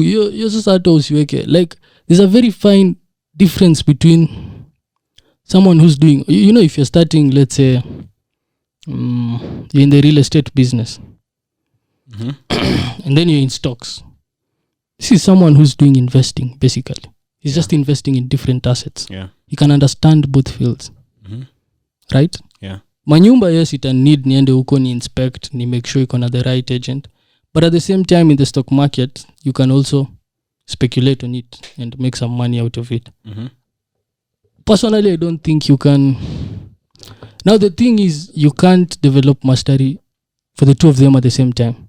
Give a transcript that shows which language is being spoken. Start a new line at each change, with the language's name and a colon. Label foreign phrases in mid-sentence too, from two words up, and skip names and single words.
English: You're just like, there's a very fine difference between someone who's doing, if you're starting, let's say, you're in the real estate business, and then you're in stocks. This is someone who's doing investing, basically. He's just investing in different assets. Yeah. He can understand both fields. Right? Yeah.
Swahili: Manyumba,
English: yes, it need
Swahili: niende huko ni inspect, ni
English: make sure
Swahili: iko na
English: the right agent. But at the same time, in the stock market, you can also speculate on it and make some money out of it. Personally, I don't think you can. Now, the thing is, you can't develop mastery for the two of them at the same time.